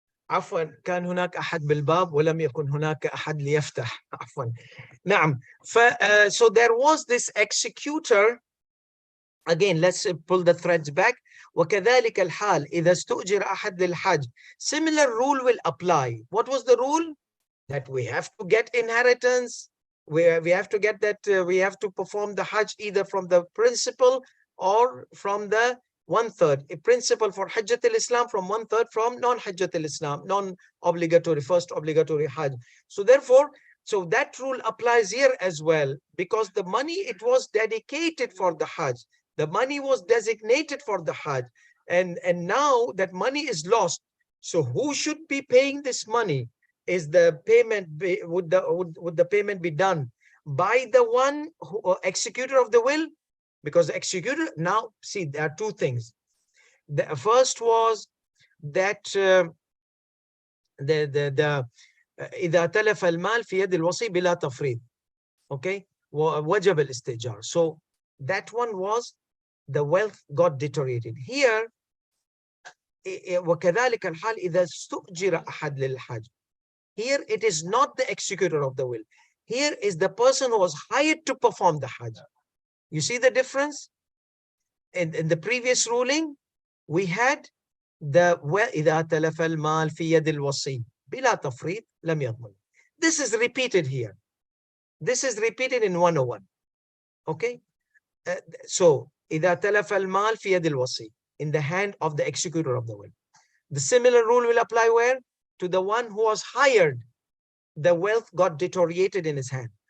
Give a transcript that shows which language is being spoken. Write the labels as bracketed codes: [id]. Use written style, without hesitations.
[ar] عفوا كان هناك أحد بالباب ولم يكن هناك أحد ليفتح. عفوا. نعم. [en] So there was this executor. Again, let's pull the threads back. [ar] وكذلك الحال إذا استؤجر أحد للحج. [en] Similar rule will apply. What was the rule? That we have to get inheritance. We have to get that, we have to perform the Hajj either from the principal or from the 1/3. A principal for Hajjat al-Islam, from 1/3 from non-Hajjat al-Islam, non-obligatory, first obligatory Hajj. So therefore, so that rule applies here as well, because the money, it was dedicated for the Hajj. The money was designated for the Hajj, and now that money is lost. So who should be paying this money? Is the payment would the payment be done by the one who, executor of the will? Because the executor, now see, there are two things. The first was that [ar] إذا تلف المال في يد الوصي بلا تفريط. [en] Okay, [ar] وجب الاستئجار. [en] So that one was the wealth got deteriorated. [ar] Here وكذلك الحال إذا استؤجر أحد للحج. [en] Here it is not the executor of the will. Here is the person who was hired to perform the Hajj. You see the difference? In the previous ruling, we had the [ar] إذا تلف المال في يد الوصي بلا تفريط لم يضمن. [en] This is repeated here. This is repeated in 101. Okay? So [ar] إذا تلف المال في يد الوصي, [en] in the hand of the executor of the will. The similar rule will apply where? To the one who was hired. The wealth got deteriorated in his hand.